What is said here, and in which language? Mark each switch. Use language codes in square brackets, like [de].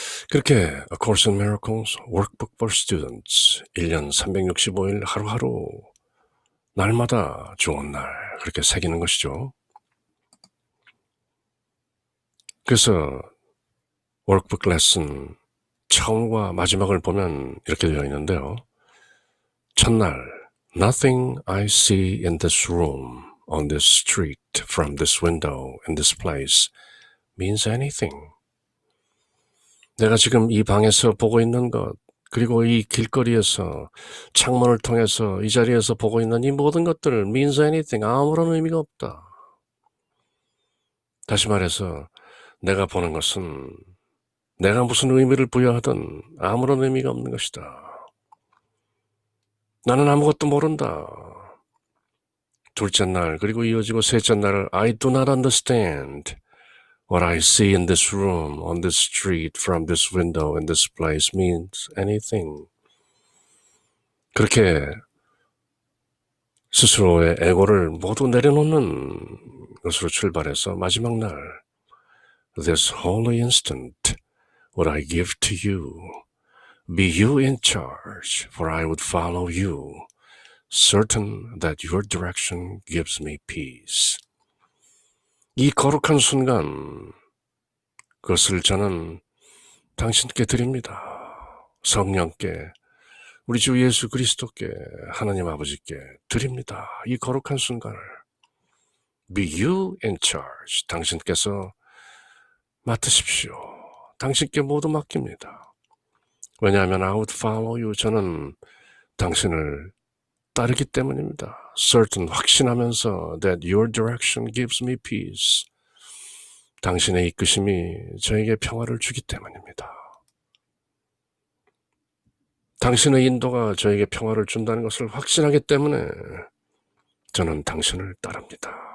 [ko] 그렇게 A Course in Miracles, Workbook for Students 1년 365일 하루하루 날마다 좋은 날 그렇게 새기는 것이죠. 그래서 워크북 레슨 처음과 마지막을 보면 이렇게 되어 있는데요. 첫날 [en] Nothing I see in this room, on this street, from this window, in this place means anything. [ko] 내가 지금 이 방에서 보고 있는 것, 그리고 이 길거리에서 창문을 통해서 이 자리에서 보고 있는 이 모든 것들 [en] means anything, [ko] 아무런 의미가 없다. 다시 말해서 내가 보는 것은 내가 무슨 의미를 부여하든 아무런 의미가 없는 것이다. 나는 아무것도 모른다. 둘째 날 그리고 이어지고 셋째 날 [en] I do not understand what I see in this room, on this street, from this window, in this place means anything. [ko] 그렇게 스스로의 에고를 모두 내려놓는 것으로 출발해서 마지막 날 [en] This holy instant what I give to you, be you in charge, for I would follow you, certain that your direction gives me peace. [ko] 이 거룩한 순간, 그것을 저는 당신께 드립니다. 성령께, 우리 주 예수 그리스도께, 하나님 아버지께 드립니다. 이 거룩한 순간을. [en] Be you in charge. [ko] 당신께서 맡으십시오. 당신께 모두 맡깁니다. 왜냐하면 [en] I would follow you. [ko] 저는 당신을 따르기 때문입니다. [en] Certain, [ko] 확신하면서 [en] that your direction gives me peace. [ko] 당신의 이끄심이 저에게 평화를 주기 때문입니다. 당신의 인도가 저에게 평화를 준다는 것을 확신하기 때문에 저는 당신을 따릅니다.